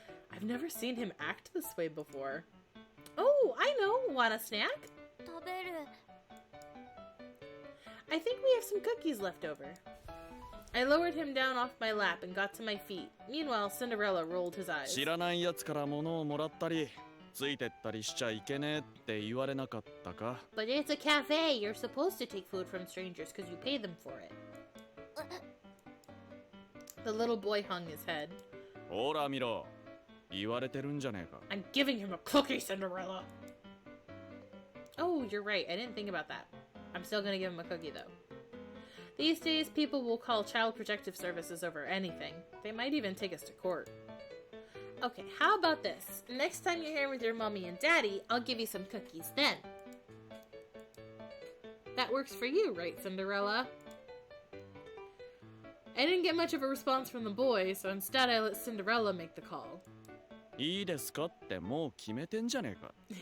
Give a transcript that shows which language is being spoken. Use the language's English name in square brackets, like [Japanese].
[English] I've never seen him act this way before. Oh, I know! Want a snack? [Japanese] 食べる。 [English] I think we have some cookies left over. I lowered him down off my lap and got to my feet. Meanwhile, Cinderella rolled his eyes. [Japanese] 知らないやつから物をもらったりついてったりしちゃいけねえって言われなかったか？ [English] But it's a cafe. You're supposed to take food from strangers because you pay them for it. The little boy hung his head. [Japanese] ほら見ろ、言われてるんじゃねえか。 [English] I'm giving him a cookie, Cinderella. Oh, you're right. I didn't think about that. I'm still gonna give him a cookie, though. These days, people will call Child Protective Services over anything. They might even take us to court. Okay, how about this? Next time you're here with your mommy and daddy, I'll give you some cookies then. That works for you, right, Cinderella? I didn't get much of a response from the boy, so instead I let Cinderella make the call. [Japanese] いいですかってもう決めてんじゃねえか。